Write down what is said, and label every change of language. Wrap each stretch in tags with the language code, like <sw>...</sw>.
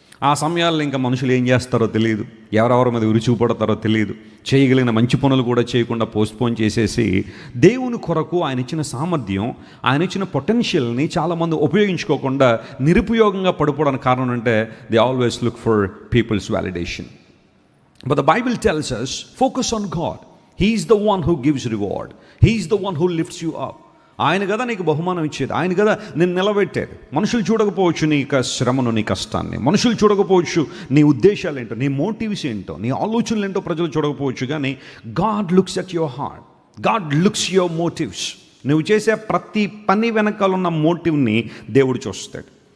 <te>ఆ సమయాల్లో ఇంకా మనుషులు ఏం చేస్తారో తెలియదు, ఎవరెవరి మీద విరుచుకుపడతారో తెలియదు, చేయగలిగిన మంచి పనులు కూడా చేయకుండా పోస్ట్పోన్ చేసేసి దేవుని కొరకు ఆయన ఇచ్చిన సామర్థ్యం, ఆయన ఇచ్చిన పొటెన్షియల్ని చాలామంది ఉపయోగించుకోకుండా నిరుపయోగంగా పడిపోవడానికి కారణం అంటే</te> <en>They always look for people's validation. But the Bible tells us focus on God. He is the one who gives reward. He is the one who lifts you up.</en> <te>ఆయన కదా నీకు బహుమానం ఇచ్చేది, ఆయన కదా నేను నిలబెట్టేది. మనుషులు చూడకపోవచ్చు నీ శ్రమను, నీ కష్టాన్ని, మనుషులు చూడకపోవచ్చు నీ ఉద్దేశాలు ఏంటో, నీ మోటివ్స్ ఏంటో, నీ ఆలోచనలు ఏంటో ప్రజలు చూడకపోవచ్చు, కానీ</te> <en>God looks at your heart, God looks your motives.</en> <te>నువ్వు చేసే ప్రతి పని వెనకాల ఉన్న మోటివ్ని దేవుడు చూస్తాడు.</te>